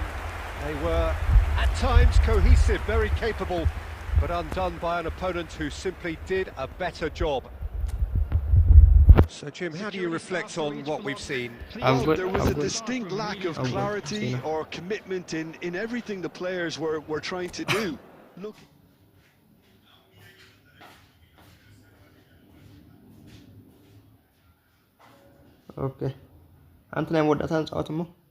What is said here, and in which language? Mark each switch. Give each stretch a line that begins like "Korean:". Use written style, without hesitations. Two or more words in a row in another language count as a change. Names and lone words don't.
English: They were, at times, cohesive, very capable, but undone by an opponent who simply did a better job. So, Jim, how do you reflect on what we've seen? Well, there was a distinct lack of clarity or commitment in everything the players were trying to do. Look.
Arabic: اوكي انت
Tigrinya: ናይ መወዳእታ ንፃወት እሞ